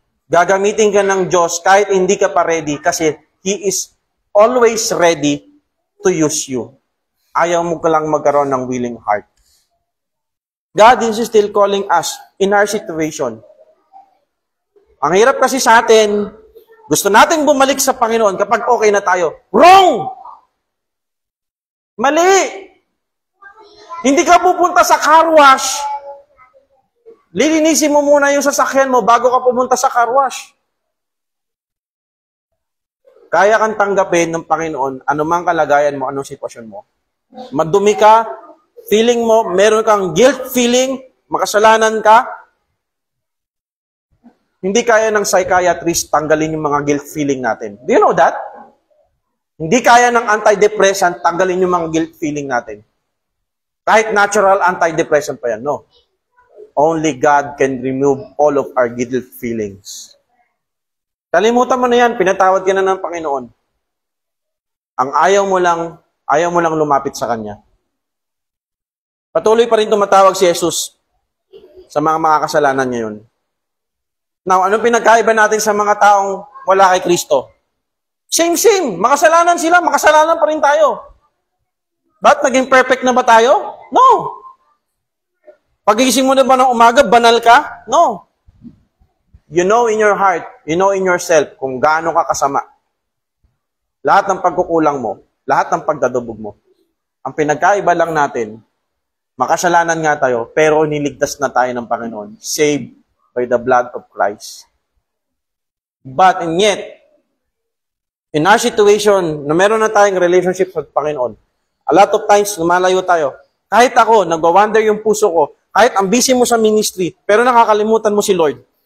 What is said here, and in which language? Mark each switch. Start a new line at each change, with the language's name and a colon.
Filipino: Gagamitin ka ng Diyos kahit hindi ka pa ready kasi
English: He is always ready to use you.
Filipino: Ayaw mo ka lang magkaroon ng
English: willing heart. God is still calling us in our situation.
Filipino: Ang hirap kasi sa atin, gusto natin bumalik sa Panginoon kapag okay na tayo. Wrong! Mali! Hindi ka pupunta sa car wash. Lilinisin mo muna yung sasakyan mo bago ka pumunta sa car wash. Kaya kang tanggapin ng Panginoon anumang kalagayan mo, anong sitwasyon mo. Madumi ka, feeling mo, meron kang guilt feeling, makasalanan ka. Hindi kaya ng psychiatrist tanggalin yung mga guilt feeling natin.
English: Do you know that?
Filipino: Hindi kaya ng antidepressant tanggalin yung mga guilt feeling natin. Kahit natural antidepressant pa yan, no.
English: Only God can remove all of our guilt feelings.
Filipino: Kalimutan mo na yan, pinatawad ka na ng Panginoon. Ang ayaw mo lang lumapit sa Kanya. Patuloy pa rin tumatawag si Jesus sa mga makakasalanan ngayon. Now, anong pinagkaiba natin sa mga taong wala kay Kristo? Same. Makasalanan sila, makasalanan pa rin tayo. Ba't naging perfect na ba tayo? No. Pagigising mo na ba ng umaga, banal ka?
English: No. You know in your heart, you know in yourself
Filipino: kung gaano ka kasama. Lahat ng pagkukulang mo, lahat ng pagdadubog mo. Ang pinagkaiba lang natin, makasalanan nga tayo, pero niligtas na tayo ng Panginoon.
English: Saved by the blood of Christ. But and yet, in our situation,
Filipino: na meron na tayong
English: relationship sa Panginoon, a lot of times,
Filipino: lumalayo tayo. Kahit ako, nagwa-wonder yung puso ko, kahit ang busy mo sa ministry, pero nakakalimutan mo si Lord.